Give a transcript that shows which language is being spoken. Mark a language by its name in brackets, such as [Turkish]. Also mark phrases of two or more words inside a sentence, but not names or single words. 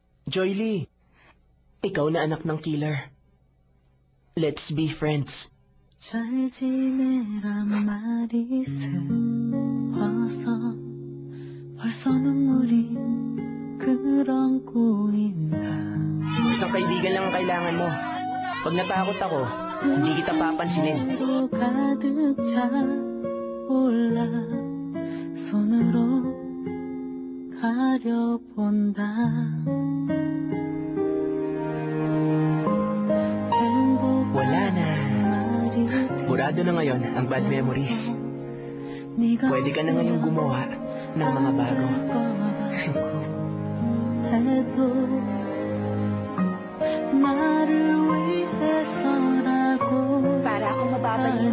[Filipino] Joy Lee, ikaw na anak ng killer. [English] Let's be friends. [Korean] 잘 지내란 말이 슬퍼서 벌써 눈물이 끌어오고 있나. [Filipino] Isang kaibigan lang ang kailangan mo. Pag natakot ako, hindi kita papansinin. [Korean] 가득 차 올라 손으로 가려본다. [Filipino] Wala na. Burado na ngayon ang [English] bad memories. [Filipino] Pwede ka na ngayong gumawa ng mga bago. Para akong mababaliw.